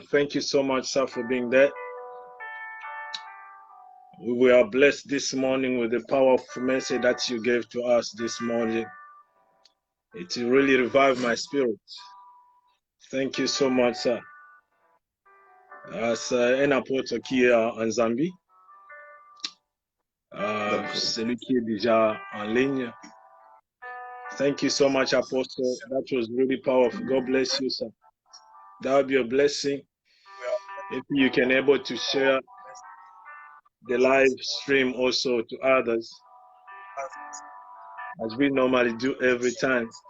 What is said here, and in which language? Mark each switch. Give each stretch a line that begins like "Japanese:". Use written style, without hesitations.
English: Thank you so much, sir, for being there. We are blessed this morning with the powerful message that you gave to us this morning. It really revived my spirit. Thank you so much, sir.
French: C'est un apôtre qui est en Zambie. Celui qui est déjà en ligne.
English: Thank you so much, Apostle. That was really powerful. God bless you, sir. That will be a blessing if you can able to share the live stream also to others, as we normally do every time.